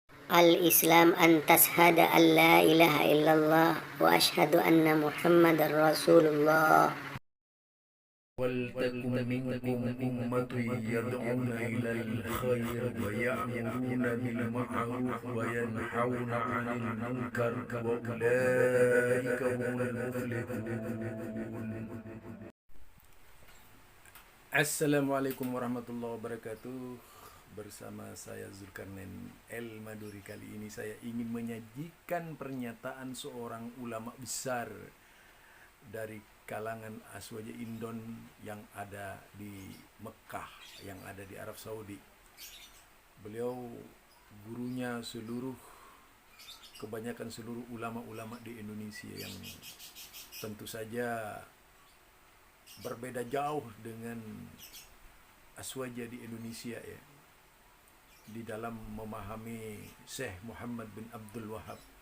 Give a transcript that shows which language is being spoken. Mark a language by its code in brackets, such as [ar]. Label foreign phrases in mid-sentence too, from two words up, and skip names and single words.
[ar] الإسلام أن تشهد أن لا إله إلا الله وأشهد أن محمدا رسول الله. ولتكن منكم أمة يدعون إلى الخير ويأمرون بالمعروف وينهون عن المنكر وأولئك هم المفلحون. السلام عليكم ورحمة الله وبركاته. [id] Bersama saya Zulkarnain El Maduri. Kali ini saya ingin menyajikan pernyataan seorang ulama besar dari kalangan Aswaja Indon yang ada di Mekah, yang ada di Arab Saudi. Beliau gurunya kebanyakan seluruh ulama-ulama di Indonesia, yang tentu saja berbeda jauh dengan Aswaja di Indonesia ya, di dalam memahami Syekh Muhammad bin Abdul Wahab.